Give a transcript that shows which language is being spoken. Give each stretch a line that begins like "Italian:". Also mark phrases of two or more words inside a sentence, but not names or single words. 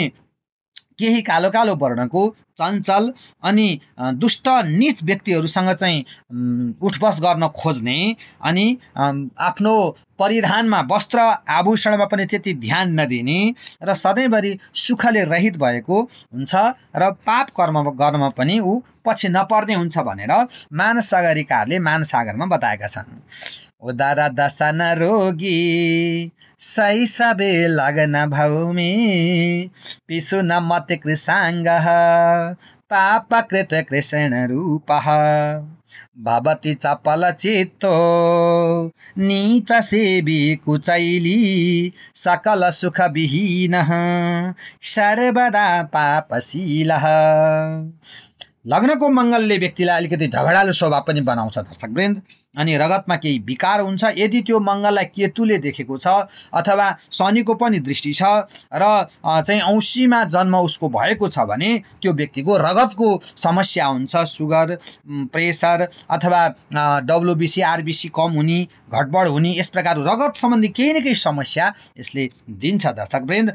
Nepali: केही कालो कालो वर्णको, चञ्चल अनि दुष्ट नीच व्यक्तिहरूसँग चाहिँ उठबस गर्न खोज्ने, अनि आफ्नो परिधानमा वस्त्र आभूषणमा पनि त्यति ध्यान नदिने र सधैँभरि सुखले रहित भएको हुन्छ र पाप कर्म गर्नमा पनि ऊ पछि नपर्ने हुन्छ भनेर मानसागरीकारले मानसागरमा बताएका छन्।
Sanskrit: उदर दशन रोगी शैशवे लग्न भौमि पिशु न मत कृशाङ्गः पापकृत कृष्ण रूपः भवति चपल चित्तो नीच सेवी कुचैली सकल सुख विहीनः सर्वदा पापशीलः।
Nepali: लग्नको मङ्गलले व्यक्तिलाई अलिकति झगडालु स्वभाव पनि बनाउँछ दर्शकवृन्द, अनि रगतमा केही विकार हुन्छ। यदि त्यो मङ्गललाई केतुले देखेको छ अथवा शनिको पनि दृष्टि छ र चाहिँ औँसीमा जन्म उसको भएको छ भने त्यो व्यक्तिको रगतको समस्या हुन्छ,
English: sugar, pressure
Nepali: अथवा
English: WBC RBC
Nepali: कम हुने, घटबड हुने, यस प्रकार रगत सम्बन्धी केही न केही समस्या यसले दिन्छ दर्शकवृन्द।